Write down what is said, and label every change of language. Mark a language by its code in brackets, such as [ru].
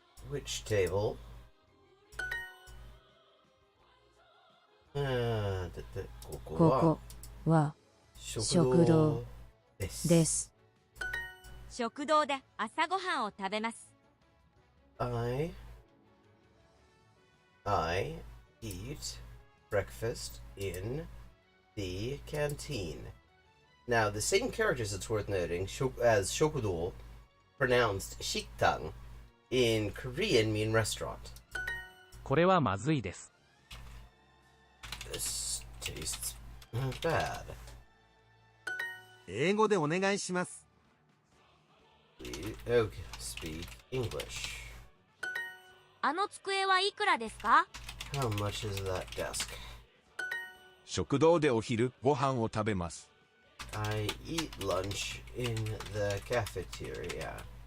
[en] Which table? こここ [ja] こは食堂です。食堂で朝ごはんを食べます。 [en] I eat breakfast in the canteen. Now, the same characters, it's worth noting, as shokudo, pronounced shiktang, in Korean mean restaurant. [ja] これはまずいです。 [en] This tastes bad. [ja] 英語でお願いします。 [en] Okay, speak English. [ja] あの机はいくらですか？ [en] How much is that desk? [ja] 食堂でお昼ご飯を食べます。 [en] I eat lunch in the cafeteria.